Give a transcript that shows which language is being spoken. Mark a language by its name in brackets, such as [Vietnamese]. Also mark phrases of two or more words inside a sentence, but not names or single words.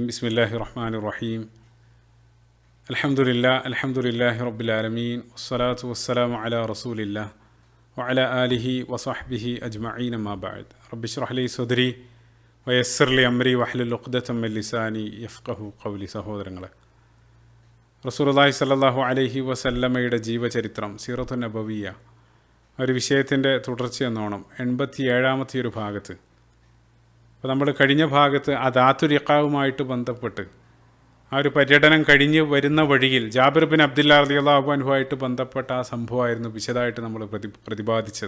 [Arabic] بسم الله الرحمن الرحيم. الحمد لله رب العالمين والصلاة والسلام على رسول الله وعلى آله وصحبه أجمعين ما بعد. رب اشرح لي صدري ويسر لي أمري واحلل عقدة من لساني يفقهوا قولي. [Malayalam] സഹോദരങ്ങളെ, [Arabic] رسول الله صلى الله عليه وسلم [Malayalam] ജീവചരിത്രം [Arabic] السيرة النبوية [Malayalam] ഒരു വിഷയത്തിൻ്റെ തുടർച്ചയെന്നോണം 87-ാമത്തെ ഒരു ഭാഗത്ത്, അപ്പോൾ നമ്മൾ കഴിഞ്ഞ ഭാഗത്ത് അദാത്തുൽ-ഇഖാവുമായിട്ട് ബന്ധപ്പെട്ട് ആ ഒരു പര്യടനം കഴിഞ്ഞ് വരുന്ന വഴിയിൽ ജാബിർ ബിൻ അബ്ദുല്ലാഹ് [Arabic] رضي الله عنه [Malayalam] ബന്ധപ്പെട്ട ആ സംഭവമായിരുന്നു വിശദമായിട്ട് നമ്മൾ പ്രതിപാദിച്ചത്.